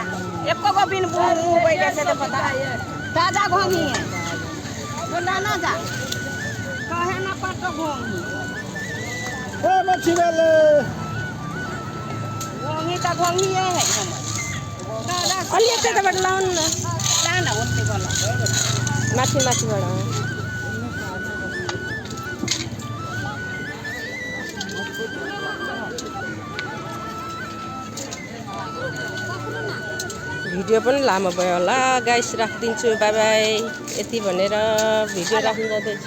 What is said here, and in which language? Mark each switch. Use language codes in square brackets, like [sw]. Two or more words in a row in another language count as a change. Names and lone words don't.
[mai] एको गो बिन मुंह पहिले से देखो ता। ताजा घोंगी है। बोला ना जा। कहे ना पड़तो घोंगी। ए मच्छी वाले घोंगी तो घोंगी है। दादा [ne] अलि यताबाट लाउनु न। [mai] ला ना ओते बोला। [ne] माथि माथिबाट। भिडियो पनि लामो भयो होला गाइस, राखिदिन्छु। [en] bye bye. [ne] यति भनेर भिडियो राख्न जाँदैछु।